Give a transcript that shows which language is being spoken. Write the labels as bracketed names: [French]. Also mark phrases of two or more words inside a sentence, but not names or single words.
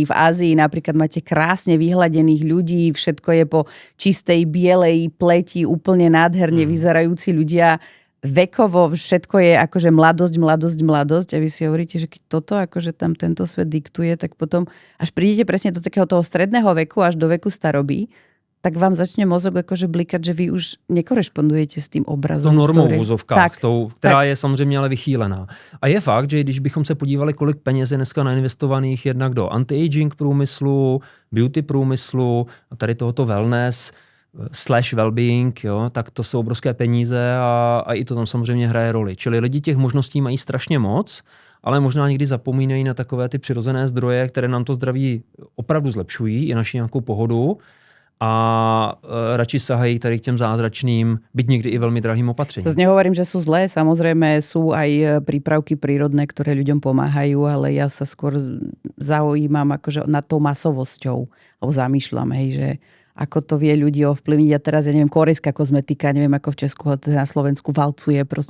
[Slovak] V Ázii napríklad máte krásne vyhladených ľudí, všetko je po čistej, bielej pleti, úplne nádherne vyzerajúci ľudia. Vekovo všetko je akože mladosť a vy si hovoríte, že keď toto akože tam tento svet diktuje, tak potom až prídete presne do takého toho stredného veku až do veku staroby, tak vám začne mozog akože blikať, že vy už nekorešpondujete [Czech] s tím obrazem. S tou normou v úzovkách, která je samozřejmě ale vychýlená. A je fakt, že když bychom se podívali, kolik peněz je dneska nainvestovaných jednak do anti-aging průmyslu, beauty průmyslu a tady tohoto wellness / well-being, jo, tak to jsou obrovské peníze a i to tam samozřejmě hraje roli. Čili lidi těch možností mají strašně moc, ale možná někdy zapomínají na takové ty přirozené zdroje, které nám to zdraví opravdu zlepšují, i naši nějakou pohodu. A radši sahají tady k těm zázračným, byť někdy i veľmi drahým opatřením. [Slovak] Zase nehovorím, že sú zlé, samozrejme sú aj prípravky prírodné, ktoré ľuďom pomáhajú, ale ja sa skôr zaujímam akože nad tou masovosťou, alebo zamýšľam, hej, že ako to vie ľudí ovplyvniť. A teraz, ja neviem, korejská kozmetika, neviem ako v Česku, ale na Slovensku valcuje proste